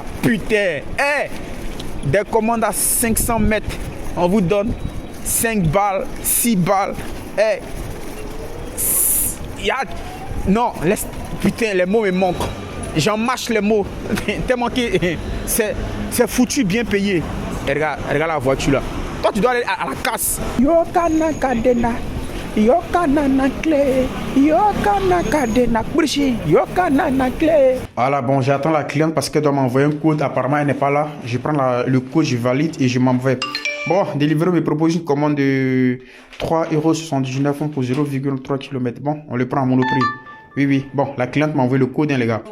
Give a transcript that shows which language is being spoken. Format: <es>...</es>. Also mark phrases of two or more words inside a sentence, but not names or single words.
<fr>Putain, des commandes à 500 mètres, on vous donne 5 balles, 6 balles. Non, laisse, putain, les mots me manquent. J'en mâche les mots. Tellement que c'est foutu bien payé. Et regarde la voiture là. Toi, tu dois aller à la casse.</fr> <ln>Yokana kadena. Yokana na clé. Yokana kadena. Yokana na clé.</ln> <fr>Voilà, bon, j'attends la cliente parce qu'elle doit m'envoyer un code. Apparemment, elle n'est pas là. Je prends le code, je valide et je m'envoie. Bon, Deliveroo me propose une commande de 3,79 € pour 0,3 km. Bon, on le prend à Monoprix. Oui, oui. Bon, la cliente m'a envoyé le code, hein, les gars.</fr>